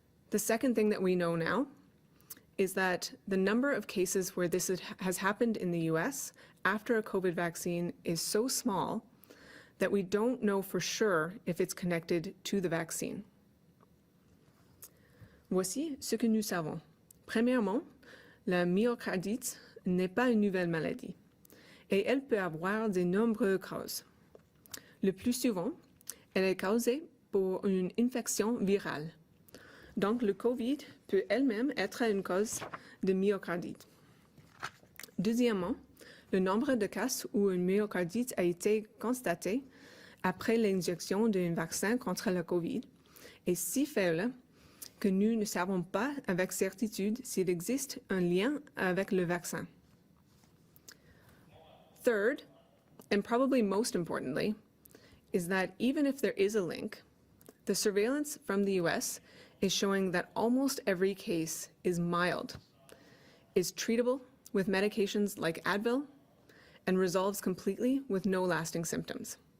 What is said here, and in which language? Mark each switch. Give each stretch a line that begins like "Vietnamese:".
English: The second thing that we know now is that the number of cases where this has happened in the US after a COVID vaccine is so small that we don't know for sure if it's connected to the vaccine.
French: Voici ce que nous savons. Premièrement, la myocardite n'est pas une nouvelle maladie et elle peut avoir de nombreuses causes. Le plus souvent, elle est causée par une infection virale. Donc, le COVID peut elle-même être une cause de myocardite. Deuxièmement, le nombre de cas où une myocardite a été constaté après l'injection d'un vaccin contre le COVID est si faible que nous ne savons pas avec certitude s'il existe un lien avec le vaccin.
English: Third, and probably most importantly, is that even if there is a link, the surveillance from the US is showing that almost every case is mild, is treatable with medications like Advil, and resolves completely with no lasting symptoms.